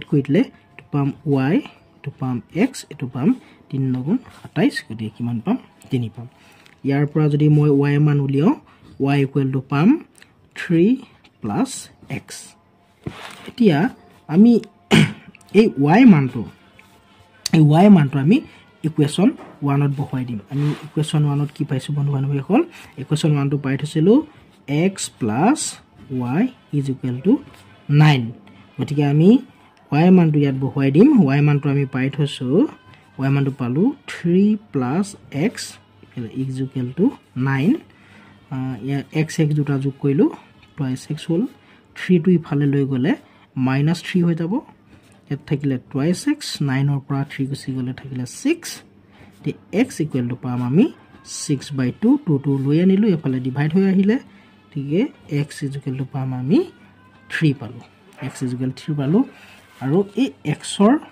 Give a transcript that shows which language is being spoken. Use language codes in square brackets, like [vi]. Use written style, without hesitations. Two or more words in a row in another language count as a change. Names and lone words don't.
[as] কৰি দিলে এটো পাম y এটো পাম x এটো পাম 3 × 27 গতিকে কিমান পাম 3 পাম ইয়াৰ পৰা যদি মই y মান উলিয়াও y = পাম 3 + x এতিয়া আমি এই y মানটো আমি ইকুৱেশ্যন 1 ত বহাই দিম আমি ইকুৱেশ্যন 1 ত কি পাইছো বন্ধু-বান্ধৱীসকল ইকুৱেশ্যন 1 টো পাই থৈছিলো [en] x plus y is equal to 9 [as] গতিকে আমি y মানটো ইয়াত বহাই দিম y মানটো আমি পাই থৈছো y মানটো পালো [en] 3 plus x is equal to 9 [as] x দুটা যোগ কৰিলো [en] twice x [as] হল 3 টো ইফালে লৈ গলে -3 হৈ যাব ইয়াত থাকিলে [en] twice x [as] 9 ৰ পৰা 3 গুচি গলে থাকিলে 6 তে x = পাম আমি 6/2 2 লৈ আনিলো এফালে ডিভাইড হৈ আহিলে ঠিকে x = পাম আমি 3 পালো x = 3 পালো আৰু এই x ৰ